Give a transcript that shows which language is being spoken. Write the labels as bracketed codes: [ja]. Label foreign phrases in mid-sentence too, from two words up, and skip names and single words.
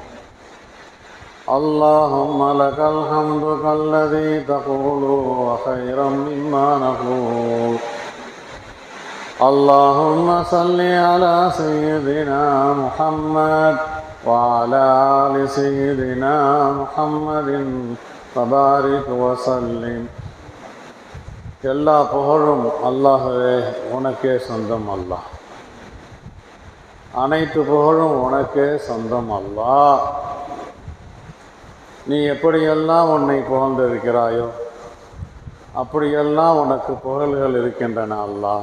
[ar] اللهم لك الحمد كالذي تقول وخيرا مما نقول. اللهم صل على سيدنا محمد وعلى آل سيدنا محمد وبارك وسلم. [ta] எல்லா புகழும் அல்லாஹ்வே உனக்கே சொந்தம் அல்லாஹ். அனைத்து புகழும் உனக்கே சொந்தம் அல்லாஹ். நீ எப்படியெல்லாம் உன்னை புகழ்ந்திருக்கிறாயோ அப்படியெல்லாம் உனக்கு புகழ்கள் இருக்கின்றன அல்லாஹ்.